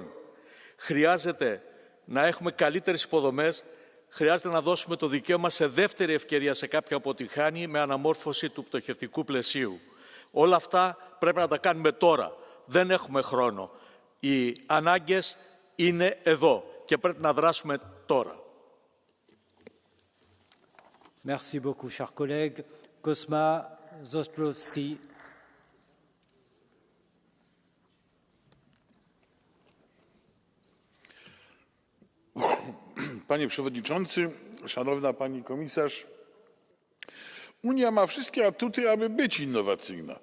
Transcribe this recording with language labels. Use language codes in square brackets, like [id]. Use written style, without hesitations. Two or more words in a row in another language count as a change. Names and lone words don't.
[el] Χρειάζεται να έχουμε καλύτερες υποδομές, χρειάζεται να δώσουμε το δικαίωμα σε δεύτερη ευκαιρία σε κάποιον που αποτυχάνει με αναμόρφωση του πτωχευτικού πλαισίου. Όλα αυτά πρέπει να τα κάνουμε τώρα. Δεν έχουμε χρόνο. Οι ανάγκες είναι εδώ και πρέπει να δράσουμε τώρα. [fr] Merci beaucoup, chers collègues. [pl] Kosma Zoslowski. Panie Przewodniczący, Szanowna Pani Komisarz, Unia ma wszystkie atuty, aby być innowacyjna.